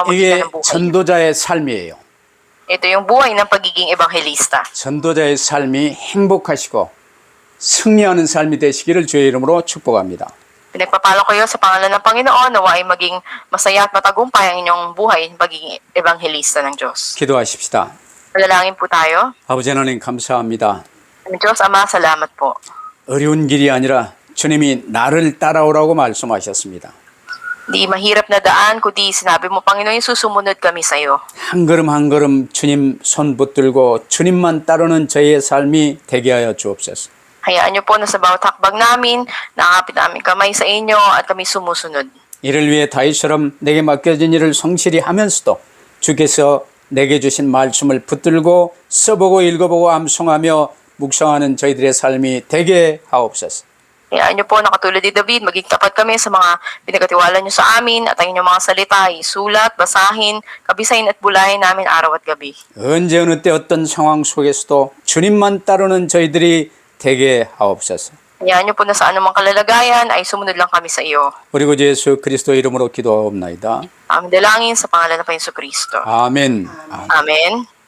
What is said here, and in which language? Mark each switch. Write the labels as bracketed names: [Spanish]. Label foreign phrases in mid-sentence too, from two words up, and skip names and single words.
[Korean] 이게 [Filipino] pamamagitan ng buhay. [Korean] 전도자의 삶이에요. [Filipino] Ito yung buhay ng pagiging ebanghelista. [Korean] 전도자의 삶이 행복하시고 승리하는 삶이 되시기를 주의 이름으로 축복합니다. [Filipino] Pinagpapalo kayo sa pangalan ng Panginoon, nawa ay maging masaya at matagumpay ang inyong buhay pagiging ebanghelista ng Diyos. [Korean] 기도하십시다. [Filipino] Manalangin po tayo. [Korean] 아버지 하나님 감사합니다. [Filipino] Diyos Ama, salamat po. [Korean] 어려운 길이 아니라 주님이 나를 따라오라고 말씀하셨습니다. [Filipino] Di mahirap na daan, kundi sinabi mo, Panginoon, susumunod kami sa iyo. [Korean] 한 걸음 한 걸음 주님 손 붙들고 주님만 따르는 저의 삶이 되게 하여 주옵소서. [Filipino] Hayaan niyo po na sa bawat hakbang namin, nakakapit namin kamay sa inyo at kami sumusunod. [Korean] 이를 위해 다윗처럼 내게 맡겨진 일을 성실히 하면서도 주께서 내게 주신 말씀을 붙들고 써보고 읽어보고 암송하며 묵상하는 저희들의 삶이 되게 하옵소서. [Filipino] Hayaan niyo po na katulad ni David, maging tapat kami sa mga pinagkatiwala niyo sa amin at ang inyong mga salita ay sulat, basahin, kabisahin at bulahin namin araw at gabi. [Korean] 언제 어느 때 어떤 상황 속에서도 주님만 따르는 저희들이 되게 하옵소서. [Filipino] Hayaan niyo po na sa anumang kalalagayan ay sumunod lang kami sa iyo. [Korean] 우리 구주 예수 그리스도 이름으로 기도하옵나이다. [Filipino] Aming dalangin sa pangalan ng Panginoon Kristo. [Korean] 아멘. [Filipino] Amen.